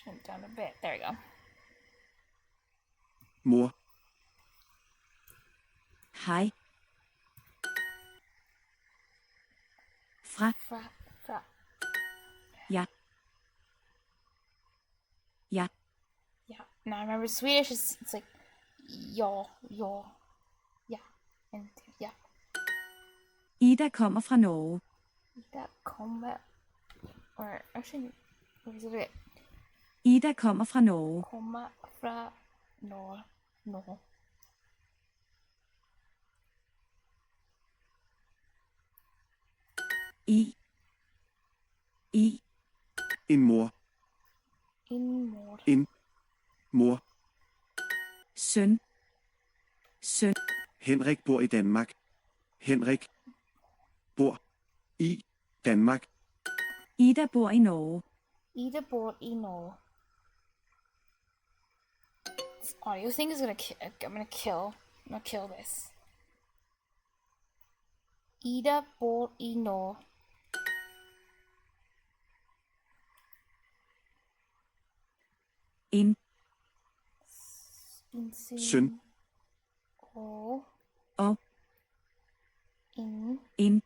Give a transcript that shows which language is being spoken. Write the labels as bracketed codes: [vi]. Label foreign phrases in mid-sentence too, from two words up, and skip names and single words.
[en] down a bit. There we go. [da] Mor. Hej. Fra. Fra. Ja. Ja. [en] Yeah. Now I remember Swedish is it's like ja. Yeah. And yeah. [da] Ida kommer fra Norge. Ida kommer. [en] Or actually, what is it? [da] Ida kommer fra Norge. Kommer fra Norge. I. En mor. En mor. Søn. Henrik bor i Danmark. Henrik bor i Danmark. Ida bor i Norge. Ida bor i Norge. [en] This audio thing is gonna I'm gonna kill this. [da] Ida bor i Norge. En. Søn. Og. En.